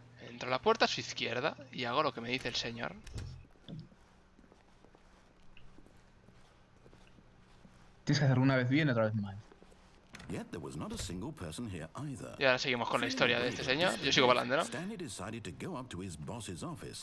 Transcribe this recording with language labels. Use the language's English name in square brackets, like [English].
[Spanish] Entro a la puerta a su izquierda y hago lo que me dice el señor. Tienes que hacerlo una vez bien y otra vez mal. [English] Yet there was not a single person here either. [Spanish] Y ahora seguimos con la historia de este señor. Yo sigo para adelante, ¿no? [English] Stanley decided to go up to his boss's office.